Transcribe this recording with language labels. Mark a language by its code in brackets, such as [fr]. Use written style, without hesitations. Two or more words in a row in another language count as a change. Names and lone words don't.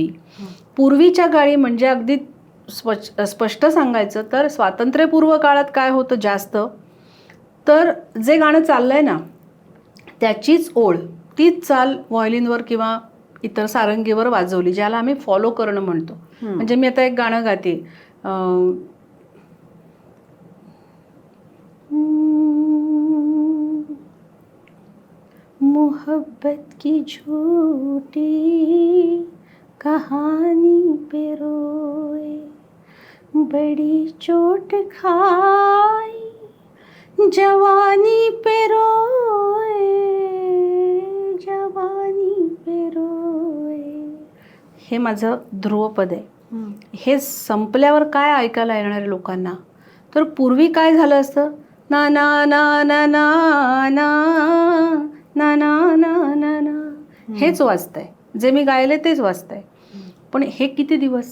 [mr] पूर्वीच्या काळी म्हणजे अगदी स्पष्ट सांगायचं तर स्वातंत्र्यपूर्व काळात काय होतं जास्त तर जे गाणं चाललंय ना त्याचीच ओळ तीच चाल व्हायोलिनवर किंवा इतर सारंगीवर वाजवली ज्याला आम्ही फॉलो करणं म्हणतो. म्हणजे मी आता एक गाणं गाते [hi] मोहब्बत की झूठी कहानी पे रोए, बड़ी चोट खाई जवानी पे रोए, जवानी पे रोए. [mr] हे माझं ध्रुवपद आहे. हे संपल्यावर काय ऐकायला येणार आहे लोकांना? तर पूर्वी काय झालं असतं, ना ना ना ना ना ना ना ना ना ना ना, हेच वाजतंय. जे मी गायले तेच वाजतंय. पण हे किती दिवस?